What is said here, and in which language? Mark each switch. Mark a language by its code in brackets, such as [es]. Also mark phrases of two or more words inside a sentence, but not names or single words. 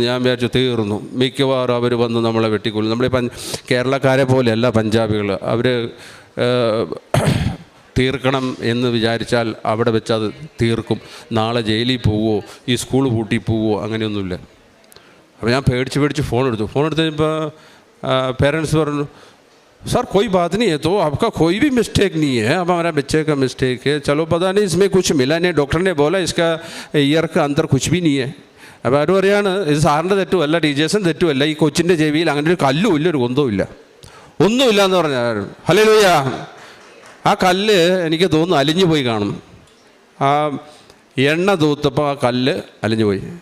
[ml] ഞാൻ വിചാരിച്ചു തീർന്നു, മിക്കവാറും അവർ വന്ന് നമ്മളെ വെട്ടിക്കൊല്ലും. നമ്മൾ കേരളക്കാരെ പോലെയല്ല പഞ്ചാബികൾ. അവർ തീർക്കണം എന്ന് വിചാരിച്ചാൽ അവിടെ വെച്ച് അത് തീർക്കും. നാളെ ജയിലിൽ പോവുമോ, ഈ സ്കൂൾ പൂട്ടി പോവുമോ, അങ്ങനെയൊന്നുമില്ല. അപ്പോൾ ഞാൻ പേടിച്ച് ഫോൺ എടുത്തു കഴിഞ്ഞപ്പോൾ പേരൻസ് പറഞ്ഞു, [hi] सर कोई बात नहीं है, तो आपका कोई भी मिस्टेक नहीं है, अब हमारा बच्चे का मिस्टेक है, चलो पता नहीं इसमें कुछ मिला नहीं, डॉक्टर ने बोला इसका ईयर का अंदर कुछ भी नहीं है. [ml] അപ്പോൾ അവർ പറയാണ്, ഇത് സാറിൻ്റെ തെറ്റുമല്ല, ടീച്ചേഴ്സിൻ്റെ തെറ്റുമല്ല, ഈ കൊച്ചിൻ്റെ ചെവിയിൽ അങ്ങനെ ഒരു കല്ലും ഇല്ല, ഒരു കുന്തവും ഒന്നുമില്ല എന്ന് പറഞ്ഞാൽ. ഹല്ലേലൂയ. ആ കല്ല് എനിക്ക് തോന്നുന്നു അലിഞ്ഞു പോയി കാണും. ആ എണ്ണ തൂത്തപ്പോൾ ആ കല്ല് അലിഞ്ഞു പോയി.